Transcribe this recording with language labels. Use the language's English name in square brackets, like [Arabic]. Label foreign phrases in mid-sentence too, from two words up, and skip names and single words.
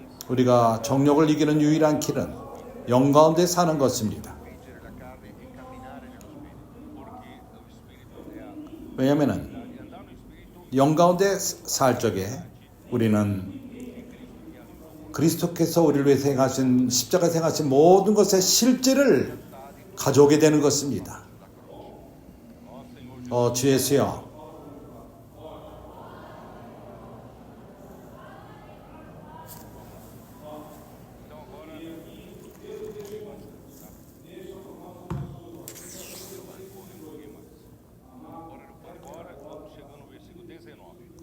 [Korean] 우리가 정욕을 이기는 유일한 길은 영 가운데 사는 것입니다. [Italian] vincere la carne e camminare nello spirito. [Portuguese] Porque o Espírito [Korean] 왜냐하면 [Portuguese] andar no Espírito [Korean] 영 가운데 살 적에 우리는 그리스도께서 우리를 위해 행하신 십자가 행하신 모든 것의 실제를 가져오게 되는 것입니다. 주 예수여, [Portuguese] Então agora, agora chegando no versículo 19.